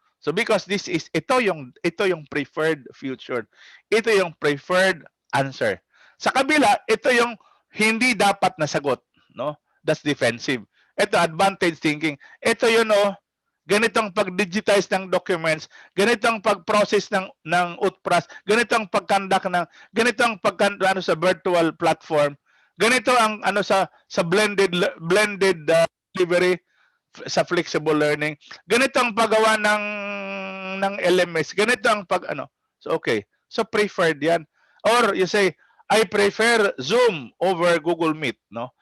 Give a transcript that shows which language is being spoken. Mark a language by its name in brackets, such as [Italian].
[Filipino] So because ito yung preferred future. Ito yung preferred answer. Sa kabila, ito yung hindi dapat na sagot, no? [English] That's defensive. [Filipino] Ito advantage thinking. Ito yun, ganitong pag-digitize ng documents, ganitong pag-process ng UTPRAS, ganitong pag-conduct ganitong pag-ano sa virtual platform, ganito ang ano sa blended delivery sa flexible learning, ganito ang paggawa ng LMS, ganito ang so okay, so preferred yan. [English] Or you say, I prefer Zoom over Google Meet, no?